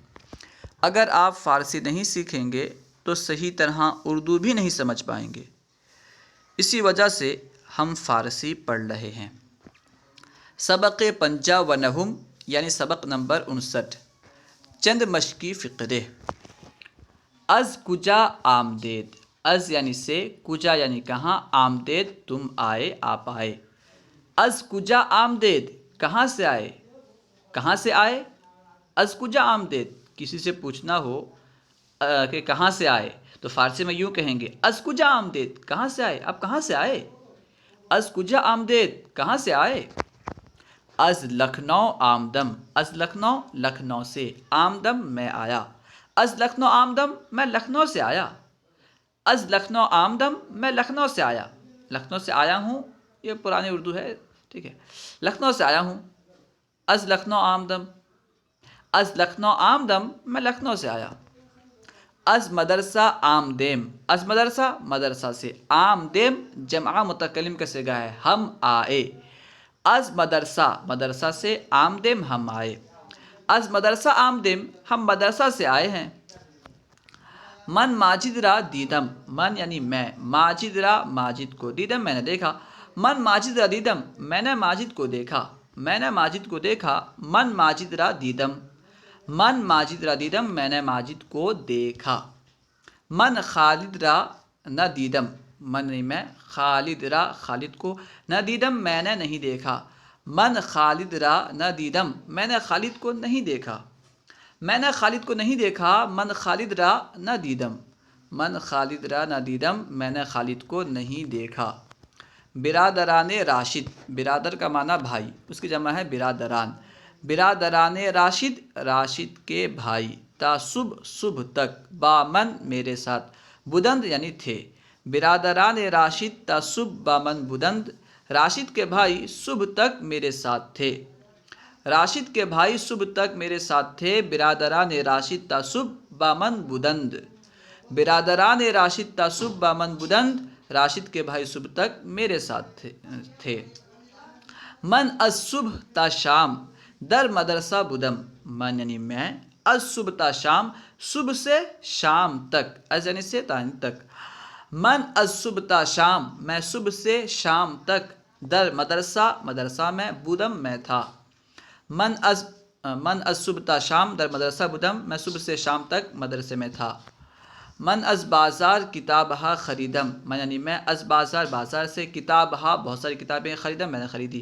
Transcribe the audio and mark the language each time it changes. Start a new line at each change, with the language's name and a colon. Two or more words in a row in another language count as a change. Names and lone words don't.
Urdu: اگر آپ فارسی نہیں سیکھیں گے تو صحیح طرح اردو بھی نہیں سمجھ پائیں گے۔ اسی وجہ سے ہم فارسی پڑھ رہے ہیں۔ سبق 55 یعنی سبق نمبر 59، چند مشقی فقرے۔
Persian: از کجا آمدید،
Urdu: از یعنی سے، کجا یعنی کہاں، آمدید تم آئے، آپ آئے۔
Persian: از کجا آمدید،
Urdu: کہاں سے آئے، کہاں سے آئے۔
Persian: از کجا آمدید،
Urdu: کسی سے پوچھنا ہو کہ کہاں سے آئے تو فارسی میں یوں کہیں گے،
Persian: از کجا آمدید،
Urdu: کہاں سے آئے، آپ کہاں سے آئے۔
Persian: از کجا آمدید،
Urdu: کہاں سے آئے۔
Persian: از لکھنؤ آمدم،
Urdu: از لکھنؤ، لکھنؤ سے، آمدم میں آیا۔
Persian: از لکھنؤ آمدم،
Urdu: میں لکھنؤ سے آیا۔
Persian: از لکھنؤ آمدم،
Urdu: میں لکھنؤ سے آیا۔ لکھنؤ سے آیا ہوں، یہ پرانی اردو ہے، ٹھیک ہے، لکھنؤ سے آیا ہوں۔
Persian: از لکھنؤ آمدم، از لکھنؤ آمدم،
Urdu: میں لکھنؤ سے آیا۔
Persian: از مدرسہ آمدیم،
Urdu: از مدرسہ، مدرسہ سے، آمدیم جمع متکلم کا صیغہ ہے، ہم آئے۔ از مدرسہ، مدرسہ سے، آمدیم ہم آئے۔
Persian: از مدرسہ آمدیم،
Urdu: ہم مدرسہ سے آئے ہیں۔
Persian: من ماجد را دیدم،
Urdu: من یعنی میں، ماجد را ماجد کو، دیدم میں نے دیکھا۔
Persian: من ماجد را دیدم،
Urdu: میں نے ماجد کو دیکھا، میں نے ماجد کو دیکھا۔
Persian: من ماجد را دیدم، من ماجد را دیدم،
Urdu: میں نے ماجد کو دیکھا۔
Persian: من خالد را نہ دیدم،
Urdu: من نہیں میں، خالد را خالد کو،
Persian: نہ دیدم
Urdu: میں نے نہیں دیکھا۔
Persian: من خالد را نہ دیدم،
Urdu: میں نے خالد کو نہیں دیکھا۔ میں نے خالد کو نہیں دیکھا،
Persian: من خالد را نہ دیدم، من خالد را نہ دیدم،
Urdu: میں نے خالد کو نہیں دیکھا۔ برادران راشد، برادر کا معنی بھائی، اس کی جمع ہے برادران۔ برادران راشد، راشد کے بھائی،
Persian: تا صبح،
Urdu: صبح تک،
Persian: با من
Urdu: میرے ساتھ، بدند یعنی تھے۔
Persian: برادران راشد تا صبح با من بدند،
Urdu: راشد کے بھائی صبح تک میرے ساتھ تھے۔ راشد کے بھائی صبح تک میرے ساتھ تھے۔
Persian: برادران راشد تا صبح با من بدند، برادران راشد تا صبح با من بدند،
Urdu: راشد کے بھائی صبح تک میرے ساتھ تھے۔
Persian: من از صبح تا شام در مدرسہ بدم،
Urdu: من یعنی میں،
Persian: از صبح تا شام،
Urdu: صبح سے شام تک، از یعنی سے، تا یعنی تک۔
Persian: من از صبح تا شام،
Urdu: میں صبح سے شام تک،
Persian: در مدرسہ،
Urdu: مدرسہ میں، بدم میں تھا۔
Persian: من از صبح تا شام در مدرسہ بدم،
Urdu: میں صبح سے شام تک مدرسے میں تھا۔
Persian: من از بازار کتاب ہا خریدم،
Urdu: من یعنی میں،
Persian: از بازار
Urdu: بازار سے،
Persian: کتاب ہا
Urdu: بہت ساری کتابیں، خریدم میں نے خریدی۔